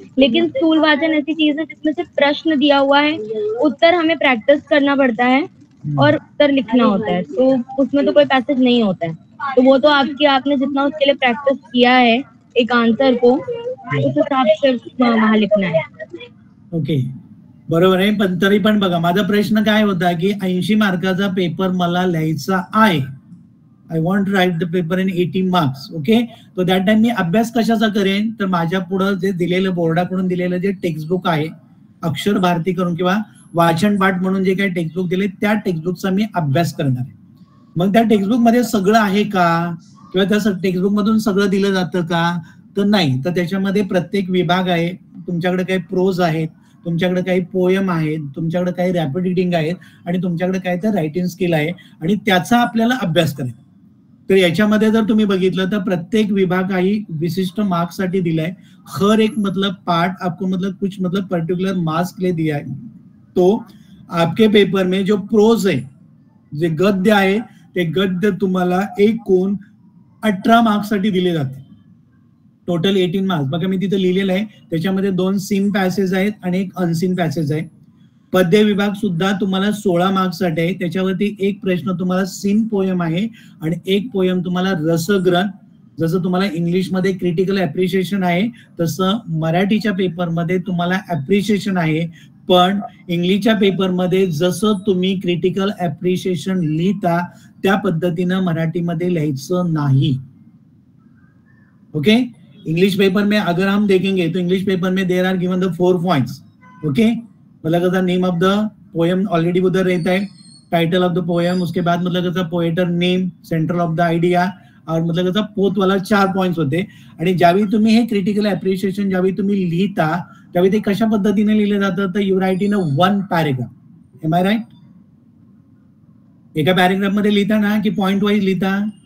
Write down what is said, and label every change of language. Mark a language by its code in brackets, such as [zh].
[hi] लेकिन स्थूल वाचन ऐसी चीज है जिसमें से प्रश्न दिया हुआ है, उत्तर हमें प्रैक्टिस करना पड़ता है और उत्तर लिखना होता है, तो उसमें तो कोई पैसेज नहीं होता है. तो वो तो आपने जितना उसके लिए प्रैक्टिस किया है एक आंसर को, उस हिसाब से वहां लिखना है. [mr] ओके, बरोबर आहे. पण तरी पण बघा, माझा प्रश्न काय होता की 80 मार्काचा पेपर मला लिहायचा आहे, [en] I want to write the paper in 80 marks. [mr] Okay, तो दॅट टाइम मी अभ्यास कशाचा करेन, तर माझ्या पुढं जे दिलेलं बोर्डाकडून दिलेलं जे टेक्स्टबुक आहे अक्षर भारती करून किंवा वाचन पाठ म्हणून जे काही टेक्स्टबुक दिले त्या टेक्स्टबुकचा मी अभ्यास करणार आहे. मग त्या टेक्स्टबुक मध्ये सगळं आहे का, किंवा त्या टेक्स्टबुक मधून सगळं दिलं जातं का, तर नाही. तर त्याच्यामध्ये प्रत्येक विभाग आहे, तुमच्याकडे काही प्रोज आहेत, तुमच्याकडे काही पोयम आहेत, तुमच्याकडे काही रॅपिड रिडिंग आहेत आणि तुमच्याकडे काही तर रायटिंग स्किल आहे आणि त्याचा आपल्याला अभ्यास करायचा. तर याच्यामध्ये जर तुम्ही बघितलं तर प्रत्येक विभाग काही विशिष्ट मार्क्स साठी दिलाय. [hi] हर एक मतलब पार्ट आपको मतलब कुछ मतलब पर्टिकुलर मार्क्स के लिए दिया है. तो आपके पेपर में जो प्रोज है, [mr] जे गद्य आहे ते गद्य तुम्हाला एकूण 18 मार्क्स साठी दिले जाते. Total 18 marks. बघा मी तिथे लिहिलेलं आहे, त्याच्यामध्ये 2 सीन पॅसेज आहेत आणि एक अनसीन पॅसेज आहे. पद्य विभाग सुद्धा तुम्हाला 16 मार्क्स साठी आहे. त्याच्यावरती एक प्रश्न तुम्हाला सीन पोयम आहे आणि एक पोयम तुम्हाला रसग्रहण. जसं तुम्हाला इंग्लिशमध्ये क्रिटिकल अप्रिशिएशन आहे तसं मराठीच्या पेपरमध्ये तुम्हाला अप्रिशिएशन आहे. पण इंग्लिशच्या पेपरमध्ये जसं तुम्ही क्रिटिकल अप्रिशिएशन लिहिता त्या पद्धतीनं मराठीमध्ये लिहायचं नाही. [hi] ओके, इंग्लिश पेपर में अगर हम देखेंगे तो इंग्लिश पेपर में [en] There are given the 4 points. [hi] Okay, मतलब name of the poem already उधर रहता है, टाइटल ऑफ द पोएम, उसके बाद मतलब पोएटर name, central of the idea और मतलब पोत वाला 4 पॉइंट्स होते. [mr] आणि ज्यावेळी तुम्ही हे क्रिटिकल अप्रिशिएशन ज्यावेळी तुम्ही लिहिता त्यावेळी ते कशा पद्धतीने लिहिलं जातं, तर [en] You write in a 1 paragraph. Am I right? [mr] एका पॅरेग्राफ मध्ये लिहिता ना की पॉइंट वाईज लिहिता?